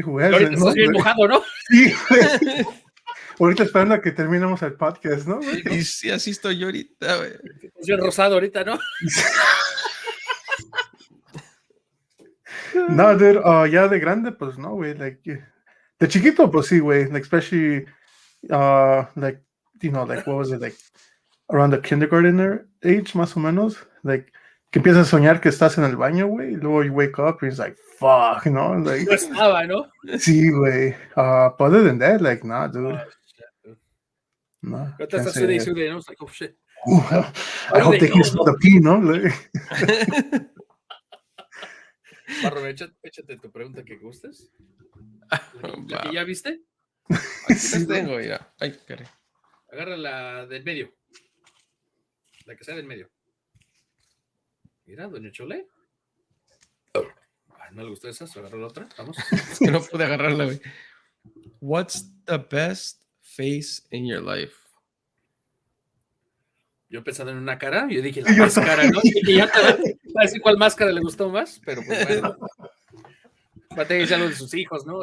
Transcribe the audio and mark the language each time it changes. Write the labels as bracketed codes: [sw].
[es] Ahorita estás bien mojado, ¿no? Sí, güey. Ahorita esperando a que terminemos el podcast, ¿no, güey? Y sí, así estoy yo ahorita, güey. Estás bien rosado ahorita, ¿no? No, dude, ya de grande, pues no, güey. Like, de chiquito, pues sí, güey. [en] Like, especially, like, you know, like, what was it, like, around the kindergarten age, [es] más o menos. Like, que empiezas a soñar que estás en el baño, güey. Y luego [en] you wake up and it's like, fuck, you know? Like, [es] no estaba, ¿no? Sí, güey. [en] But other than that, like, nah, dude. Oh, shit, dude. No. But that's sude, and I was like, oh, shit. I hope they can smell the pee, ¿no? Like, [es] Barro, échate tu pregunta que gustes. ¿La que ya viste? Aquí las tengo, ya. Ay, caray. Agarra la del medio. La que sea del medio. Mira, Doña Chole. Ay, no le gustó esa, se agarró la otra. Vamos. Es que no pude agarrarla, güey. [en] What's the best face in your life? [es] Yo pensando en una cara, yo dije la máscara, ¿no? Y ya te va a decir cuál máscara le gustó más, pero pues bueno. Va a tener ya lo de sus hijos, ¿no?